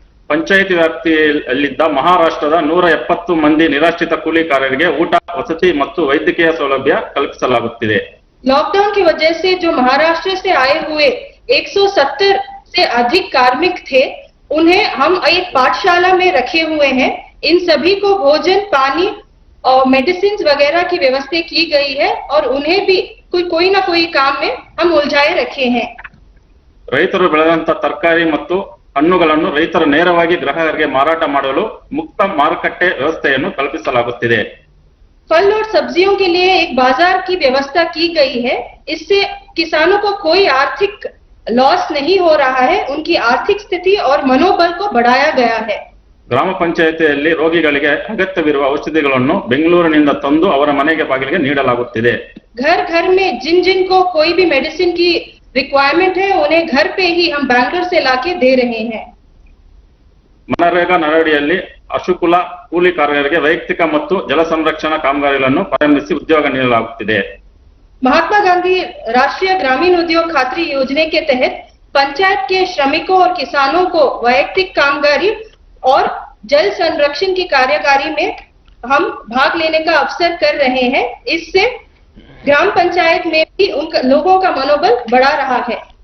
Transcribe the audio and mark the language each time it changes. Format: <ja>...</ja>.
<kn>ಪಂಚಾಯಿತಿ ವ್ಯಾಪ್ತಿಯಲ್ಲಿದ್ದ ಮಹಾರಾಷ್ಟ್ರದ 170 ಮಂದಿ ನಿರಾಶ್ರಿತ ಕೂಲಿ ಕಾರ್ಮಿಕರಿಗೆ ಊಟ, ವಸತಿ ಮತ್ತು ವೈದ್ಯಕೀಯ ಸೌಲಭ್ಯ ಕಲ್ಪಿಸಲಾಗುತ್ತಿದೆ।</kn> <hi>लॉकडाउन की वजह से जो महाराष्ट्र से आए हुए 170 से अधिक कार्मिक थे, उन्हें हम एक पाठशाला में रखे हुए हैं। इन सभी को भोजन, पानी और मेडिसिन वगैरह की व्यवस्था की गई है और उन्हें भी कोई ना कोई काम में हम उलझाए रखे हैं।</hi> <kn>ರೈತರು ಬೆಳೆದಂತ ತರಕಾರಿ ಮತ್ತು ಹಣ್ಣುಗಳನ್ನು ರೈತರು ನೇರವಾಗಿ ಗ್ರಾಹಕರಿಗೆ ಮಾರಾಟ ಮಾಡಲು ಮುಕ್ತ ಮಾರುಕಟ್ಟೆ ವ್ಯವಸ್ಥೆಯನ್ನು ಕಲ್ಪಿಸಲಾಗುತ್ತಿದೆ।</kn> <hi>फल और सब्जियों के लिए एक बाजार की व्यवस्था की गई है। इससे किसानों को कोई आर्थिक लॉस नहीं हो रहा है, उनकी आर्थिक स्थिति और मनोबल को बढ़ाया गया है।</hi> <kn>ಗ್ರಾಮ ಪಂಚಾಯಿತಿಯಲ್ಲಿ ರೋಗಿಗಳಿಗೆ ಅಗತ್ಯವಿರುವ ಔಷಧಿಗಳನ್ನು ಬೆಂಗಳೂರಿನಿಂದ ತಂದು ಅವರ ಮನೆಗೆ ಬಾಗಿಲಿಗೆ ನೀಡಲಾಗುತ್ತಿದೆ।</kn> <hi>घर घर में जिन जिन को कोई भी मेडिसिन की रिक्वायरमेंट है, उन्हें घर पे ही हम बैंगलोर से लाके दे रहे हैं।</hi> <kn>ಮನರೇಗಾ ನಡವಳಿಕೆಯಲ್ಲಿ ಅಶುಕುಲ ಕೂಲಿ ಕಾರ್ಮಿಕರಿಗೆ ವೈಯಕ್ತಿಕ ಮತ್ತು ಜಲ ಸಂರಕ್ಷಣಾ ಕಾಮಗಾರಿಗಳನ್ನು ಪ್ರಾರಂಭಿಸಿ ಉದ್ಯೋಗ ನೀಡಲಾಗುತ್ತಿದೆ।</kn> <hi>महात्मा गांधी राष्ट्रीय ग्रामीण उद्योग खातरी योजना के तहत पंचायत के श्रमिकों और किसानों को वैयक्तिक कामगारी और जल संरक्षण की कार्यकारी में हम भाग लेने का अवसर कर रहे हैं। इससे ग्राम पंचायत में भी उन लोगों का मनोबल बढ़ा रहा है।</hi>